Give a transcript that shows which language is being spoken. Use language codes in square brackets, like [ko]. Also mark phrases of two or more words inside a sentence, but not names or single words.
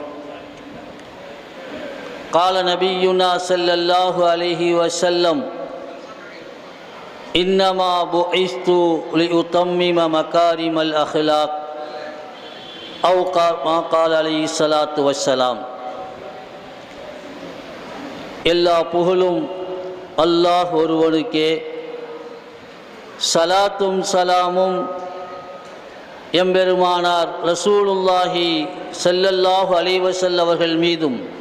[ar] قال نبينا صلى الله عليه وسلم إنما بعثت لأتمم مكارم الأخلاق أو ما قال عليه الصلاة والسلام. [ta] எல்லா புகழும் அல்லாஹ் ஒருவனுக்கே, சலாத்தும் சலாமும் எம்பெருமானார் ரசூலுல்லாஹி [ar] صلى الله عليه وسلم [ta] அவர்கள் மீதும்